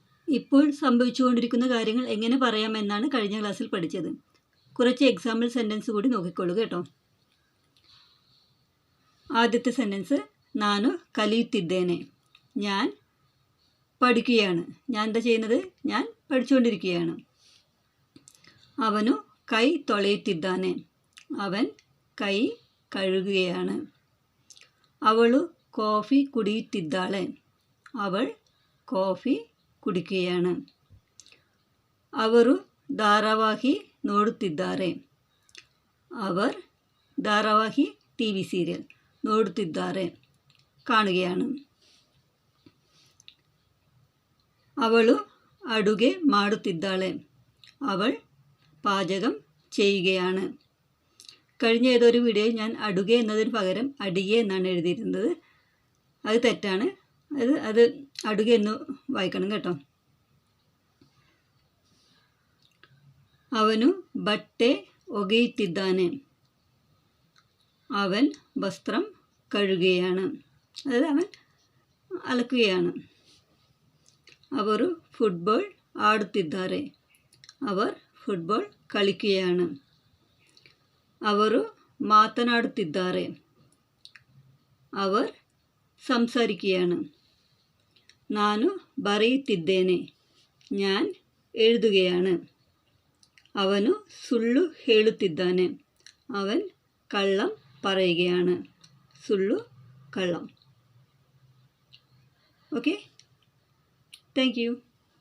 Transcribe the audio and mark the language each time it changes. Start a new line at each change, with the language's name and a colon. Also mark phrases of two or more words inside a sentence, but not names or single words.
Malayalam: ഇപ്പോൾ സംഭവിച്ചുകൊണ്ടിരിക്കുന്ന കാര്യങ്ങൾ എങ്ങനെ പറയാമെന്നാണ് കഴിഞ്ഞ ക്ലാസ്സിൽ പഠിച്ചത്. കുറച്ച്
English: example sentence
Malayalam: കൂടി നോക്കിക്കൊള്ളുക കേട്ടോ. ആദ്യത്തെ സെൻറ്റൻസ്,
Kannada: ನಾನು ಕಲಿಯುತ್ತಿದ್ದೇನೆ.
Malayalam: ഞാൻ പഠിക്കുകയാണ്. ഞാൻ എന്താ ചെയ്യുന്നത്? ഞാൻ പഠിച്ചുകൊണ്ടിരിക്കുകയാണ്.
Kannada: ಅವನು ಕೈ ತೊಳೆಯುತ್ತಿದ್ದಾನೆ.
Malayalam: അവൻ കൈ കഴുകുകയാണ്.
Kannada: ಅವಳು ಕಾಫಿ ಕುಡಿಯುತ್ತಿದ್ದಾಳೆ.
Malayalam: അവൾ കോഫി കുടിക്കുകയാണ്.
Kannada: ಅವರು ಧಾರಾವಾಹಿ ನೋಡುತ್ತಿದ್ದಾರೆ.
Malayalam: അവർ ಧಾರಾವಾಹಿ
English: TV serial
Malayalam: ನೋಡುತ್ತಿದ್ದಾರೆ, കാണുകയാണ്.
Kannada: ಅವಳು ಅಡುಗೆ ಮಾಡುತ್ತಿದ್ದಾಳೆ.
Malayalam: അവൾ പാചകം ചെയ്യുകയാണ്. കഴിഞ്ഞ ഏതൊരു വീഡിയോയിൽ ഞാൻ അടുകെ എന്നതിന് പകരം അടികെ എന്നാണ് എഴുതിയിരുന്നത്. അത് തെറ്റാണ്. അത് അടുകെ എന്ന് വായിക്കണം കേട്ടോ.
Kannada: ಅವನು ಬಟ್ಟೆ ಒಗೆಯುತ್ತಿದ್ದಾನೆ.
Malayalam: അവൻ വസ്ത്രം കഴുകുകയാണ്. അതായത് അവൻ അലക്കുകയാണ്.
Kannada: ಅವರು ಫುಟ್ಬಾಲ್ ಆಡುತ್ತಿದ್ದಾರೆ.
Malayalam: അവർ ഫുട്ബോൾ കളിക്കുകയാണ്.
Kannada: ಅವರು ಮಾತನಾಡುತ್ತಿದ್ದಾರೆ.
Malayalam: അവർ സംസാരിക്കുകയാണ്.
Kannada: ನಾನು ಬರೆಯುತ್ತಿದ್ದೇನೆ.
Malayalam: ഞാൻ എഴുതുകയാണ്.
Kannada: ಅವನು ಸುಳ್ಳು ಹೇಳುತ್ತಿದ್ದಾನೆ.
Malayalam: അവൻ കള്ളം പറയുകയാണ്. സുള്ളു, കള്ളം.
English: Okay, thank you.